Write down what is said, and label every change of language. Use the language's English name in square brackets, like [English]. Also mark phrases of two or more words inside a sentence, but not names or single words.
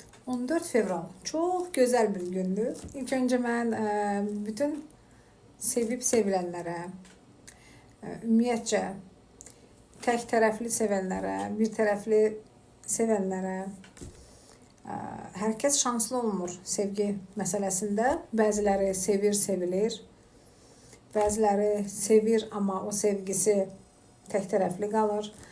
[Turkish] 14 fevral çok güzel bir gündü. İlk önce ben bütün sevip sevilenlere, [Azerbaijani] ümumiyyətcə tek tərəfli sevənlərə, bir tərəfli sevənlərə, herkes şanslı olmur sevgi məsələsində. Bəziləri sevir, sevilir. Bəziləri sevir, amma o sevgisi tek tərəfli qalır.